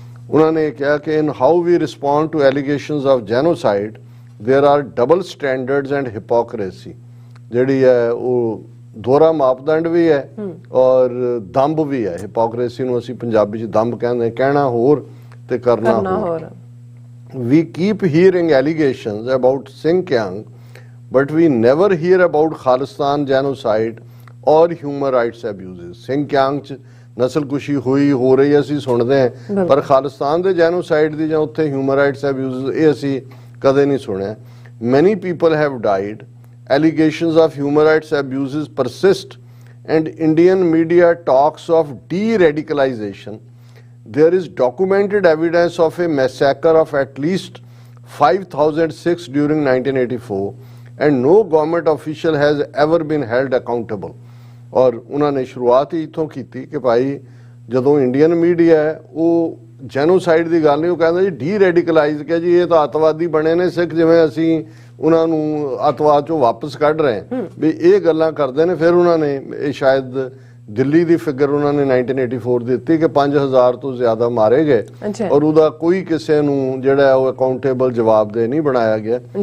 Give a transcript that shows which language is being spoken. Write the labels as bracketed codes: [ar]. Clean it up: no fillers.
[pa] ਉਹਨਾਂ ਨੇ ਕਿਹਾ ਕਿ [en] in how we respond to allegations of genocide there are double standards and hypocrisy, [pa] ਜਿਹੜੀ ਹੈ ਉਹ ਦੋਹਰਾ ਮਾਪਦੰਡ ਵੀ ਹੈ [en] ਔਰ ਦੰਭ ਵੀ ਹੈ। [pa] ਹਿਪੋਕ੍ਰੇਸੀ ਨੂੰ ਅਸੀਂ ਪੰਜਾਬੀ 'ਚ ਦੰਭ ਕਹਿੰਦੇ, ਕਹਿਣਾ ਹੋਰ ਤੇ ਕਰਨਾ ਹੋਰ। [en] We keep hearing allegations about Xinjiang, but we never hear about Khalistan genocide or human rights abuses। [pa] Xinjiang 'ਚ ਨਸਲਕੁਸ਼ੀ ਹੋਈ ਹੋ ਰਹੀ ਅਸੀਂ ਸੁਣਦੇ ਹਾਂ, ਪਰ ਖਾਲਿਸਤਾਨ ਦੇ ਜੈਨੋਸਾਈਡ ਦੀ ਜਾਂ ਉੱਥੇ ਹਿਊਮਨ ਰਾਈਟਸ ਐਬਿਊਜ਼ਸ ਇਹ ਅਸੀਂ ਕਦੇ ਨਹੀਂ ਸੁਣਿਆ। [en] Many people have died, allegations of human rights abuses persist, and Indian media talks of de-radicalization। There is documented evidence of a massacre of at least 5,000 Sikhs during 1984, and no government official has ever been held accountable। [hi] और उन्होंने शुरुआत ही इतों की कि भाई जो Indian media है वो [pa] genocide ਦੀ ਗੱਲ ਨਹੀਂ, ਉਹ ਕਹਿੰਦਾ ਜੀ ਡੀ ਰੈਡੀਕਲਾਈਜ਼ ਕਿਹਾ ਜੀ ਇਹ ਤਾਂ ਅੱਤਵਾਦੀ ਬਣੇ ਨੇ ਸਿੱਖ, ਜਿਵੇਂ ਅਸੀਂ ਉਹਨਾਂ ਨੂੰ ਅੱਤਵਾਦ ਚੋਂ ਵਾਪਸ ਕੱਢ ਰਹੇ ਹਾਂ ਵੀ ਇਹ ਗੱਲਾਂ ਕਰਦੇ ਨੇ। ਫਿਰ ਉਹਨਾਂ ਨੇ ਇਹ ਸ਼ਾਇਦ ਦਿੱਲੀ ਦੀ ਫਿਗਰ ਉਹਨਾਂ ਨੇ 1984 ਦਿੱਤੀ ਕਿ 5000 ਤੋਂ ਜ਼ਿਆਦਾ ਮਾਰੇ ਗਏ ਔਰ ਉਹਦਾ ਕੋਈ ਕਿਸੇ ਨੂੰ ਜਿਹੜਾ ਉਹ ਅਕਾਊਂਟੇਬਲ ਜਵਾਬਦੇਹ ਨਹੀਂ ਬਣਾਇਆ ਗਿਆ।